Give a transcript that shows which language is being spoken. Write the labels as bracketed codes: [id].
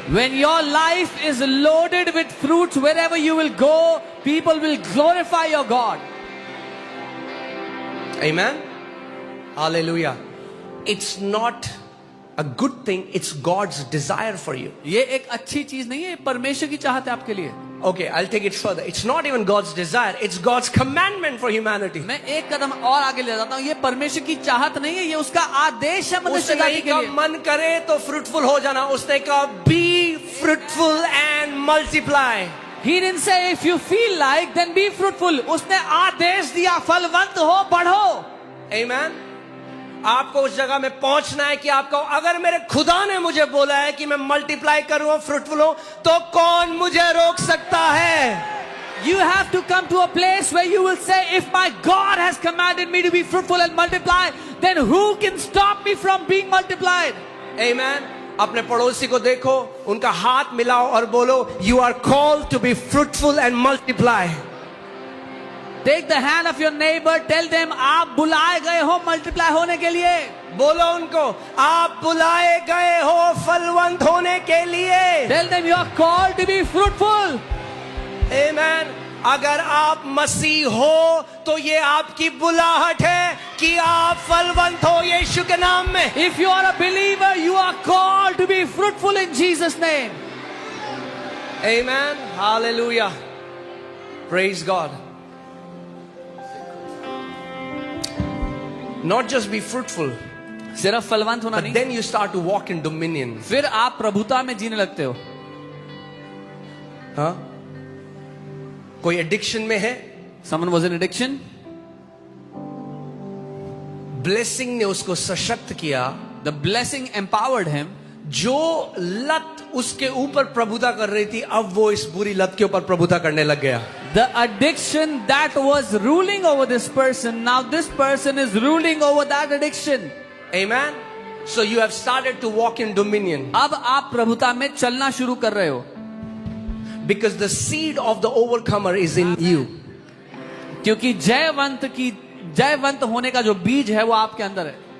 [en] When your life is loaded with fruits, wherever you will go, people will glorify your God. Amen. Hallelujah. It's not a good thing, it's God's desire for you. [hi] ये एक अच्छी चीज नहीं है, परमेश्वर की चाहत है आपके लिए। [en] Okay, I'll take it further. It's not even God's desire, it's God's commandment for humanity. [hi] मैं एक कदम और आगे ले जाता हूँ, ये परमेश्वर की चाहत नहीं है, ये उसका आदेश है मनुष्य उसने जाति के कहा लिए। मन करे तो फ्रूटफुल हो जाना, उसने कहा [en] be fruitful and multiply. He didn't say if you feel like then be fruitful. [hi] उसने आदेश दिया, फलवंत हो, बढ़ो। Amen. आपको उस जगह में पहुंचना है कि आपको, अगर मेरे खुदा ने मुझे बोला है कि मैं मल्टीप्लाई करूं, फ्रूटफुल हूं, तो कौन मुझे रोक सकता है? [en] You have to come to a place where you will say, if my God has commanded me to be fruitful and multiply, then who can stop me from being multiplied? Amen. [hi] अपने पड़ोसी को देखो, उनका हाथ मिलाओ और बोलो, [en] you are called to be fruitful and multiply. Take the hand of your neighbor, tell them [hi] आप बुलाए गए हो मल्टीप्लाई होने के लिए। बोलो उनको, आप बुलाए गए हो फलवंत होने के लिए। [en] Tell them you are called to be fruitful. Amen. [hi] अगर आप मसीह हो तो ये आपकी बुलाहट है कि आप फलवंत हो यीशु के नाम में। [en] If you are a believer, you are called to be fruitful in Jesus' name. Amen. Hallelujah. Praise God. Not just be fruitful, [hi] सिर्फ फलवंत होना [en] but [hi] नहीं, [en] then you start to walk in dominion. [hi] फिर आप प्रभुता में जीने लगते हो। हाँ? कोई एडिक्शन में है, [en] Someone was in addiction. [hi] Blessing ने उसको सशक्त किया, [en] The blessing empowered him. [hi] जो लत उसके ऊपर प्रभुता कर रही थी, अब वो इस बुरी लत के ऊपर प्रभुता करने लग गया. [en] The addiction that was ruling over this person, now this person is ruling over that addiction. Amen. So you have started to walk in dominion. [hi] अब आप प्रभुता में चलना शुरू कर रहे हो. [en] Because the seed of the overcomer is in you. [hi] क्योंकि जयवंत होने का जो बीज है वो आपके अंदर है.